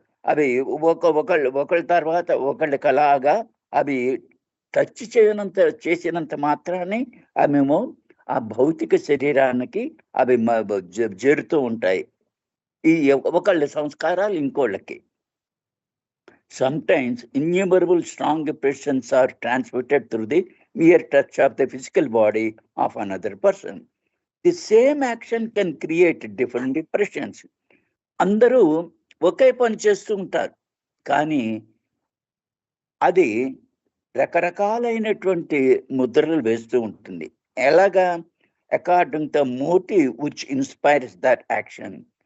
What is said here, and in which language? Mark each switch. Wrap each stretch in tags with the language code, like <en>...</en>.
<te>అవి ఒకళ్ళ తర్వాత ఒకళ్ళకి అలాగా అవి టచ్ చేసినంత మాత్రాన్ని అవేమో ఆ భౌతిక శరీరానికి అవి చేరుతూ ఉంటాయి, ఈ ఒకళ్ళ సంస్కారాలు ఇంకోళ్ళకి.</te> <en>Sometimes innumerable strong impressions are transmitted through the mere touch of the physical body of another person. The same action can create different impressions.</en> <te>అందరూ ఒకే పని చేస్తూ ఉంటారు, కానీ అది రకరకాలైనటువంటి ముద్రలు వేస్తూ ఉంటుంది. ఎలాగా?</te> <en>According to the motive which inspires that action.</en>